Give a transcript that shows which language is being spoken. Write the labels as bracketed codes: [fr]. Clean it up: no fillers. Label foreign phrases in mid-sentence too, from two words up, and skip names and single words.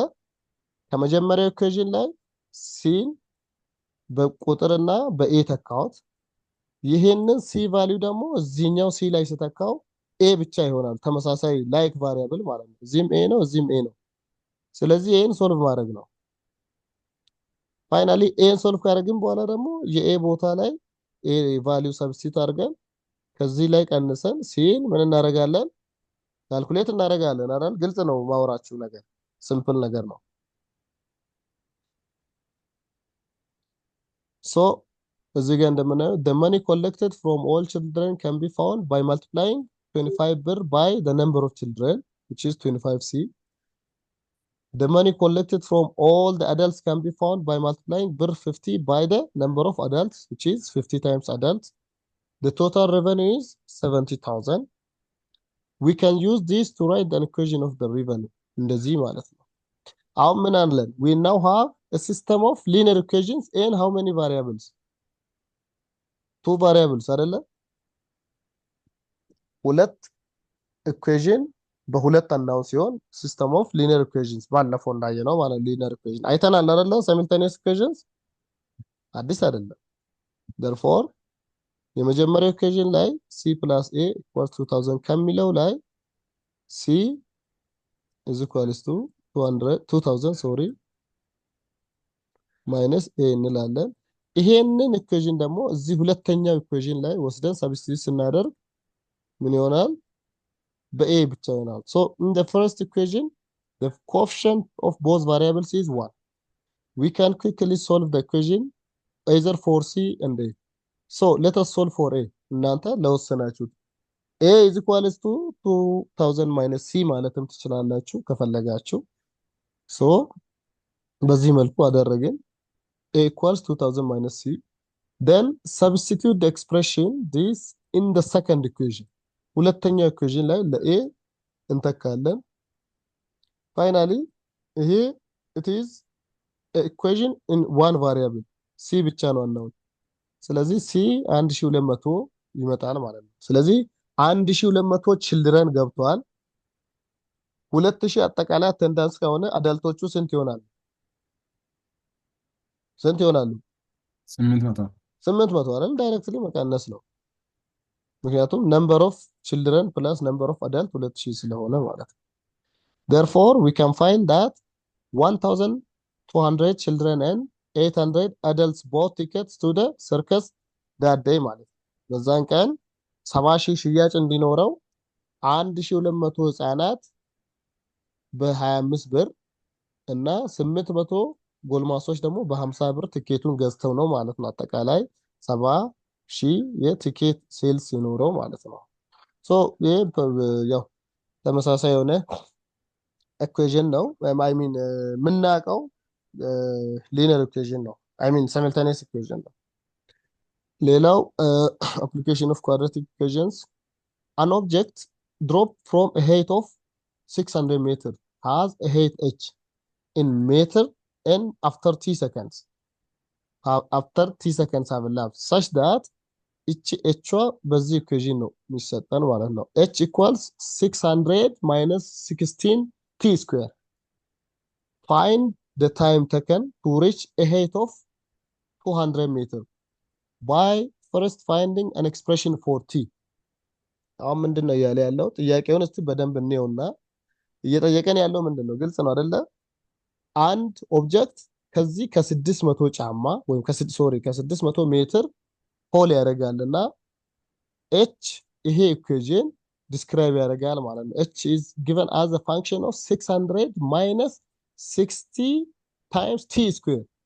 [am] ከመጀመሪያው ኢኩዌሽን ላይ ሲን በቁጥርና በኤ ተካሁት። ይሄንን ሲ ቫልዩ ደግሞ እዚህኛው ሲ ላይ ስተካው ኤ ብቻ ይሆናል። ተመሳሳይ [en] like variable [am] ማለት ነው። እዚህም ኤ ነው፣ እዚህም ኤ ነው። ስለዚህ ኤን ሶልቭ ማድረግ ነው። ፋይናሊ ኤን ሶልቭ ካደረግን በኋላ ደግሞ የኤ ቦታ ላይ [en] a value substitute [am] አድርገን ከዚህ ላይ ቀንሰን ሲን ምን እናደርጋለን? ካልኩሌት እናደርጋለን አይደል? ግልጽ ነው ማውራችሁ ነገር፣ ሲምፕል ነገር ነው። ሶ እዚህ ጋር እንደምናየው [en] the money collected from all children can be found by multiplying 25 ብር by the number of children which is 25c. The money collected from all the adults can be found by multiplying ብር 50 by the number of adults which is 50 times adults. The total revenue is 70,000. We can use this to write the equation of the revenue. [am] እንደዚህ ማለት ነው። አሁን ምን አለን? [en] We now have a system of linear equations and how many variables? two variables አይደለ? [am] ሁለት ኢኩዌሽን በሁለት አናውን ሲሆን [en] system of linear equations [am] ባለፈው እንዳየነው ማለት [en] linear equation [am] አይተናል አይደለ? [en] simultaneous equations [am] አዲስ አይደለም። therefore የመጀመሪያው ኢኩዌሽን ላይ [en] c plus a equals 2000 [am] ከሚለው ላይ [en] c is equals to 2000 sorry minus [am] a እንላለን። ይሄንን ኢኩዌሽን ደግሞ እዚህ ሁለተኛው ኢኩዌሽን ላይ ወስደን ሰብስቲቱት ስናደርግ ምን ይሆናል? በኤ ብቻ ይሆናል። [en] so in the first equation the coefficient of both variables is 1. We can quickly solve the equation either for c and a. so let us solve for a. [am] እናንተ ለወሰናችሁት [en] a is equals to 2000 minus c [am] ማለትም ትችላላችሁ ከፈለጋችሁ። [en] so [am] በዚህ መልኩ አደረግን። [en] a equals 2000 minus c. then substitute the expression this in the second equation. [am] ሁለተኛው ኢኩዌሽን ላይ ለኤ እንተካለን። ፋይናሊ ይሄ [en] it is a equation in one variable c [am] ብቻ ነው አናውን። ስለዚህ c 1200 ይመጣል ማለት ነው። ስለዚህ 1200 ችልድረን ገብቷል። 2000 አጠቃላይ አቴንዳንስ ከሆነ አዳልቶቹ ስንት ይሆናሉ? ስንት ይሆናሉ? 800 አይደል? ዳይሬክትሊ መቀነስ ነው። ምክንያቱም [en] number of children plus number of adult [am] 2000 ስለሆነ ማለት ነው። [en] therefore we can find that 1200 children and 800 adults bought tickets to the circus that day [am] ማለት ነው። በዛን ቀን 70,000 ሽያጭ እንዲኖረው 1200 ህፃናት በ25 ብር እና 800 ጎልማሶች ደግሞ በ50 ብር ቲኬቱን ገዝተው ነው ማለት ነው። አጠቃላይ 70,000 የቲኬት ሴልስ ይኖረው ማለት ነው። ሶ ይሄ ያው ተመሳሳይ የሆነ ኢኩዌሽን ነው። [en] I mean [am] የምናውቀው [en] linear equation ነው። I mean simultaneous equation [am] ነው። ሌላው [en] application of quadratic equations, an object dropped from a height of 600 meter has a height h in meter and after t seconds. After t seconds have elapsed such that [am] እቺ ኤቿ በዚህ ኢኩዌሽን ነው የሚሰጠን ማለት ነው። [en] h equals 600 minus 16 t square find the time taken to reach a height of 200 meter by first finding an expression for t. [am] አሁን ምንድን ነው እያለ ያለው? ጥያቄውን እስቲ በደንብ እንየውና እየጠየቀን ያለው ምንድን ነው? ግልጽ ነው አይደለ? አንድ ኦብጀክት ከዚህ ከ600 ጫማ ወይም ከ600 ሜትር ሆል ያደርጋልና ኤች ይሄ ኢኩዌሽን ዲስክራይብ ያደርጋል ማለት ነው። [en] h is given as a function of 600 minus 60 times t square።